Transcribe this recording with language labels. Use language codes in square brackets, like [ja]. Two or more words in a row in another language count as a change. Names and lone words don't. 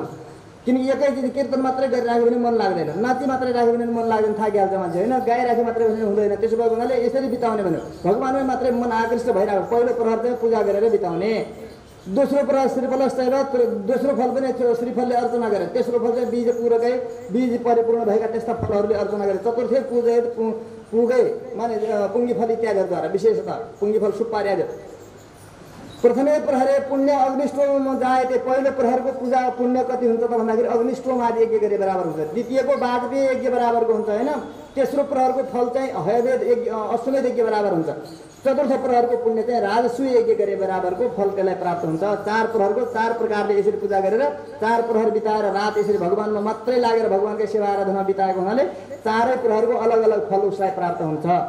[ne] किनकि एकैचोटि कीर्तन मात्रै गरिराख्यो भने मन लाग्दैन, नाची मात्रै राख्यो भने मन लाग्दैन, थाकिहाल्छ मान्छे, होइन? गाइराख्यो मात्रै भने हुँदैन। त्यसो भएको हुनाले यसरी बिताउने भन्यो। भगवानमै मात्रै मन आकृष्ट भइरहेको। पहिलो प्रहर चाहिँ पूजा गरेर बिताउने। दोस्रो प्रहर श्रीफलस्तैव, दोस्रो फल पनि श्रीफलले अर्चना गरे। तेस्रो फल चाहिँ बीज पूरकै, बीज परिपूर्ण भएका त्यस्ता फलहरूले अर्चना गरे। [sa] चतुर्थे पुगै [ne] माने पुङ्गी फल इत्यादिद्वारा, विशेषतः पुङ्गी फल सुपारी। [sa] प्रथमे प्रहरे पुण्य अग्निष्टोम जायते, [ne] पहिलो प्रहरको पूजा पुण्य कति हुन्छ त भन्दाखेरि अग्निष्टोम आदि यज्ञ गरे बराबर हुन्छ। द्वितीयको वाजपेय यज्ञ बराबरको हुन्छ, होइन? तेस्रो प्रहरको फल चाहिँ हयवेद यज्ञ, अश्वमेध यज्ञ बराबर हुन्छ। चतुर्थ प्रहरको पुण्य चाहिँ राजसूय यज्ञ गरे बराबरको फल त्यसलाई प्राप्त हुन्छ। 4 प्रहरको 4 प्रकारले यसरी पूजा गरेर 4 प्रहर बिताएर रात यसरी भगवानमा मात्रै लागेर भगवानकै सेवा आराधना बिताएको हुनाले 4 प्रहरको अलग अलग फल उसलाई प्राप्त हुन्छ।